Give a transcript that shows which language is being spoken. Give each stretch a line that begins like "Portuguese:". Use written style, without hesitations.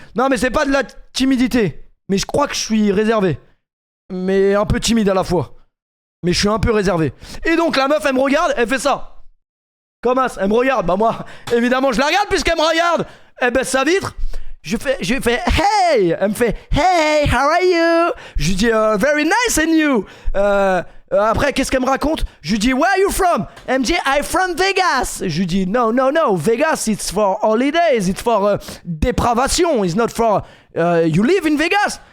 French: Non, mais c'est pas de la timidité. Mais je crois que je suis réservé. Mais un peu timide à la fois. Mais je suis un peu réservé. Et donc, la meuf, elle me regarde, elle fait ça. Comme as, elle me regarde. Bah, moi, évidemment, je la regarde puisqu'elle me regarde. Elle baisse sa vitre. Je fais hey. Elle me fait hey,
English: how are you?
French: Je lui dis
English: very nice and you.
French: Après, qu'est-ce qu'elle me raconte? Je lui dis
English: where are you from?
French: Elle me dit
English: I'm from Vegas.
French: Je lui dis
English: no, Vegas it's for holidays, it's for dépravation, it's not for you live in Vegas.